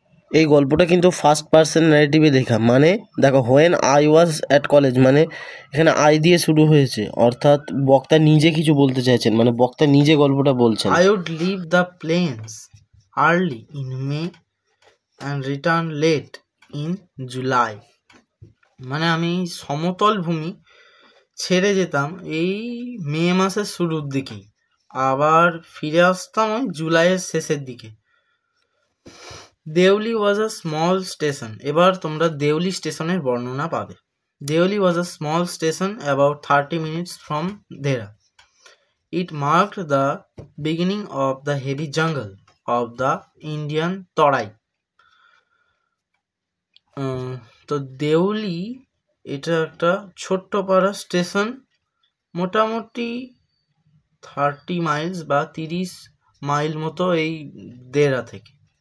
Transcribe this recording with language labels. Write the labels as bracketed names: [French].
[Bangla] এই গল্পটা কিন্তু ফার্স্ট পার্সন ন্যারেটিভে লেখা। মানে দেখো, [English] when I was at college, [Bangla] মানে এখানে আই দিয়ে শুরু হয়েছে, অর্থাৎ বক্তা নিজে কিছু বলতে চাইছেন, মানে বক্তা নিজে গল্পটা বলছেন। [English] I would leave the plains early in May and return late in July. [Bangla] মানে আমি সমতল ভূমি ছেড়ে যেতাম এই মে মাসের শুরুর দিকেই, আবার ফিরে আসতাম ওই জুলাইয়ের শেষের দিকে। [English] Deoli was a small station. [Bangla] এবার তোমরা দেউলি স্টেশনের বর্ণনা পাবে। [English] Deoli was a small station about 30 minutes from Dehra. It marked the beginning of the heavy jungle of the Indian Tarai. [Bangla] তো দেউলি এটা একটা ছোট্ট পাড়া স্টেশন, মোটামুটি 30 miles বা 30 মাইল মতো এই দেহরা থেকে।